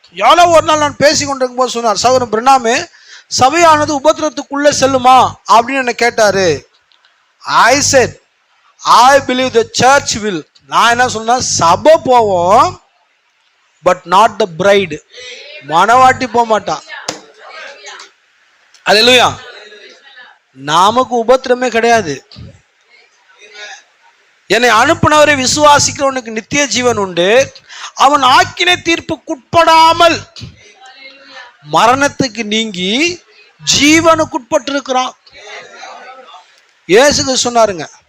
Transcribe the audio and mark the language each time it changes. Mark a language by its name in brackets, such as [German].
[Tamil] யாரோ ஒரு நாள் நான் பேசி கொண்டிருக்கும் போது சொன்னார், சகோதரன் பிரணாமே, சபையானது உபத்திரத்துக்குள்ளே செல்லுமா அப்படின்னு என்ன கேட்டாரு. [English] I said I believe the church will. [Tamil] நான் என்ன சொன்னா, சபை போவோம் [English] But not the bride. [Tamil] மணவாட்டி போக மாட்டான். அல்லேலூயா. நமக்கு உபத்திரமே கிடையாது. என்னை அனுப்பினவரை விசுவாசிக்கிறவனுக்கு நித்திய ஜீவன் உண்டு, அவன் ஆக்கினை தீர்ப்புக்குட்படாமல் மரணத்துக்கு நீங்கி ஜீவனுக்குட்பட்டிருக்கிறான். இயேசு சொன்னாருங்க.